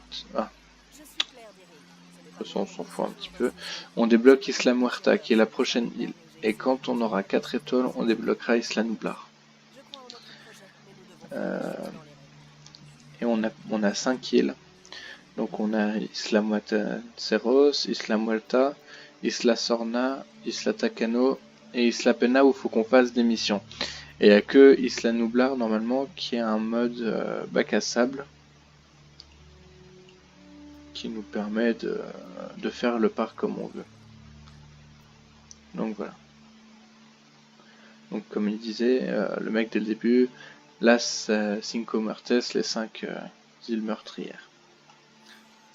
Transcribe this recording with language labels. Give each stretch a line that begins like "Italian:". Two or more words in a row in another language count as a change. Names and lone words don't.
French: Ah, de toute façon on s'en fout un petit peu. On débloque Isla Muerta, qui est la prochaine île. Et quand on aura 4 étoiles, on débloquera Isla Nublar. Et on a 5 îles. Donc on a Isla Muerteros, Isla Muerta, Isla Sorna, Isla Takano et Isla Pena où il faut qu'on fasse des missions. Et il n'y a que Isla Nublar normalement qui est un mode bac à sable qui nous permet de faire le parc comme on veut. Donc voilà. Donc comme il disait, le mec dès le début, Las Cinco Muertes, les 5 îles meurtrières.